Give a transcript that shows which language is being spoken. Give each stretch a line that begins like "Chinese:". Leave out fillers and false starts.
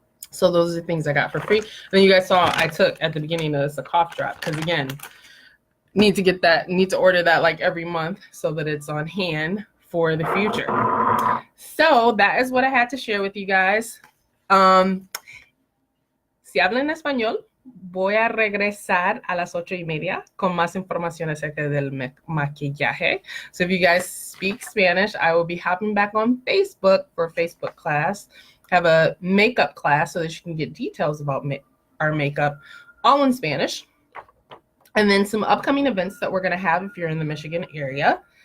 English: So those are the things I got for free. And then you guys saw I took at the beginning of this a cough drop, because again, need to order that like every month so that it's on hand for the future. So that is what I had to share with you guys.
Spanish: Si hablan español, voy a regresar a las 8:30 con más información acerca del maquillaje.
English: So if you guys speak Spanish, I will be hopping back on Facebook for a Facebook class. Have a makeup class so that you can get details about our makeup, all in Spanish. And then some upcoming events that we're going to have if you're in the Michigan area.